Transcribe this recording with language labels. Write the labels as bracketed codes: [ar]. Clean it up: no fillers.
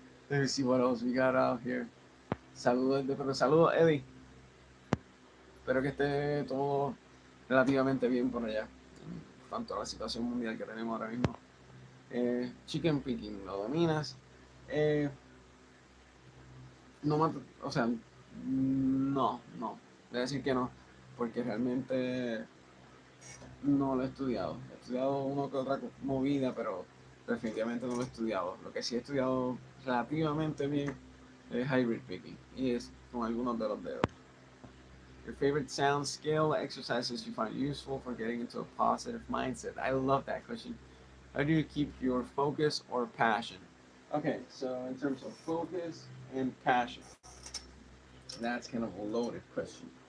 [en] Let me see what else we got out here. [es] Saludos, Eddie. Espero que esté todo relativamente bien por allá, en cuanto a la situación mundial que tenemos ahora mismo. Chicken picking, ¿lo dominas? No, o sea, no. Voy a decir que no, porque realmente no lo he estudiado. He estudiado una que otra movida, pero definitivamente no lo he estudiado. Lo que sí he estudiado relativamente bien es hybrid picking y es con algunos de los dedos. [en] Your favorite sound skill exercises you find useful for getting into a positive mindset. I love that question. How do you keep your focus or passion? Okay, so in terms of focus and passion, that's kind of a loaded question.